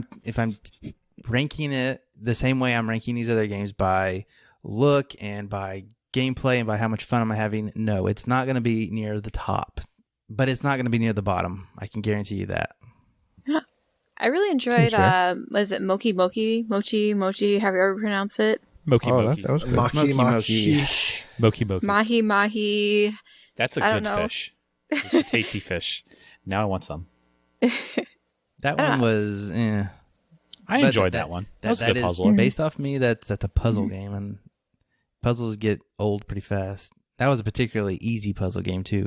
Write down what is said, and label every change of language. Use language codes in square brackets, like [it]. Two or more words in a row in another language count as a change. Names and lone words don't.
[en] if I'm ranking it the same way I'm ranking these other games by look and by gameplay and by how much fun am I having, no, it's not going to be near the top, but it's not going to be near the bottom. I can guarantee you that. I really enjoyed, Seems fair. was it Mochi, have you ever pronounced it? Moki Oh, Moki. that was good. Maki Moki. Maki. Moki Moki. Mahi Mahi. That's a I good don't know. fish. It's a tasty fish. Now I want some. That one was, I But enjoyed that one. That was a good is- puzzle. Based off me, that's a puzzle game, and puzzles get old pretty fast. That was a particularly easy puzzle game too.